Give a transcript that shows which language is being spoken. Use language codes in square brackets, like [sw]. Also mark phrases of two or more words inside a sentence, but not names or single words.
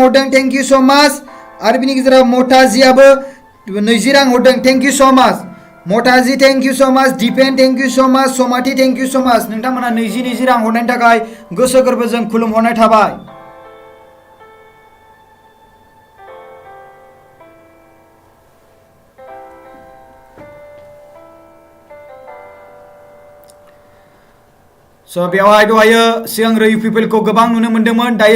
[brx] हरदों [en] thank you so much [brx] आरो बिनि गेजेराव मताजियाबो 20 रां हरदों [en] thank you so much [brx] मताजी [en] thank you so much [brx] दिपेन [en] thank you so much [brx] समाति [en] thank you so much [brx] नोंथांमोना 20 रां हरनायनि थाखाय गोसो गोरबोजों खुलुमहरनाय थाबाय So बेवहाय दहायो सिगांग्रो UPPL खौ गोबां नुनो मोनदोंमोन दायो